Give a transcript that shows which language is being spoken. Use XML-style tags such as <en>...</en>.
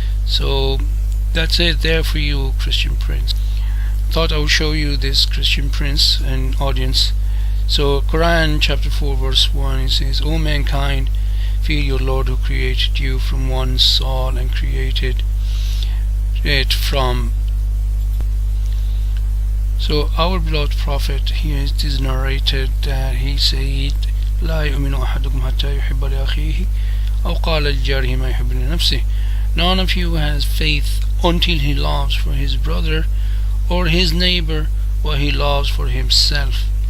<en>So that's it there for you, Christian Prince. Thought I would show you this, Christian Prince and audience. So Quran chapter 4 verse 1, it says, O mankind, fear your Lord who created you from one soul and created it from. So our beloved Prophet, here it is narrated that he said,</en> <ar>لا يؤمن أحدكم حتى يحب لأخيه أو قال لجاره ما يحب لنفسه.</ar> <en>None of you has faith until he loves for his brother or his neighbor what he loves for himself.</en>